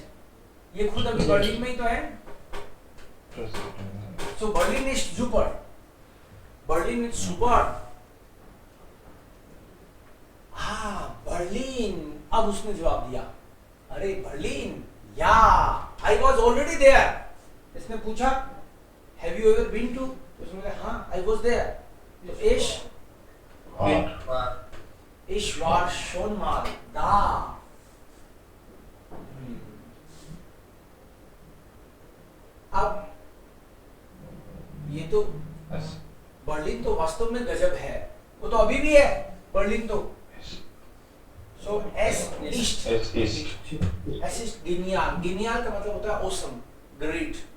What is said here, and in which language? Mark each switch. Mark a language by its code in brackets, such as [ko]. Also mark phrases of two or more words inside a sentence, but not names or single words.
[hi] ये खुद अभी बर्लिन में ही तो है। सो [en] Berlin is super, Berlin is super. [hi] हाँ बर्लिन। अब उसने जवाब दिया, अरे बर्लिन, [en] ya I was already there. इसने पूछा have you ever been to? [hi] उसने कहा हाँ [en] I was there. [hi] तो [de] ich war schon mal da। [hi] अब ये तो बर्लिन तो वास्तव में गजब है, वो तो अभी भी है बर्लिन तो। सो [de] es ist genial [hi] का मतलब होता है [en] awesome, great.